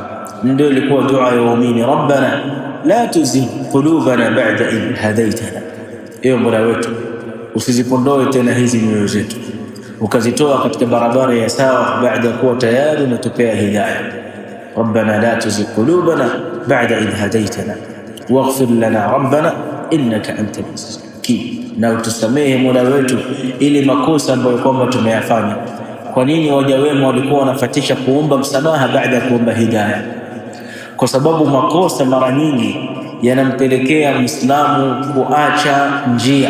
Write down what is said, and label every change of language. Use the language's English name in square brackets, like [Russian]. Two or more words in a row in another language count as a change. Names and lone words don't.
[Swahili] Ndio ilikuwa dua ya waumini, [Arabic] ربنا لا تزغ قلوبنا بعد إذ هديتنا, [Swahili] ewe Mola wetu usizipondoe tena hizi nyoyo zetu ukazitoa katika barabara ya sawa baada ya kuwa tayari umetupea hidayah. [Arabic] ربنا لا تزغ قلوبنا بعد إذ هديتنا واغفر لنا ربنا إنك أنت العزيز الحكيم, [Swahili] na utusamehe Mola wetu ili makosa ambayo kwamba tumeyafanya. Kwa nini waja wema walikuwa wanafatisha kuomba msamaha baada ya kuomba hidayah? Kwa sababu makosa mara nyingi yanampelekea Muislamu kuacha njia.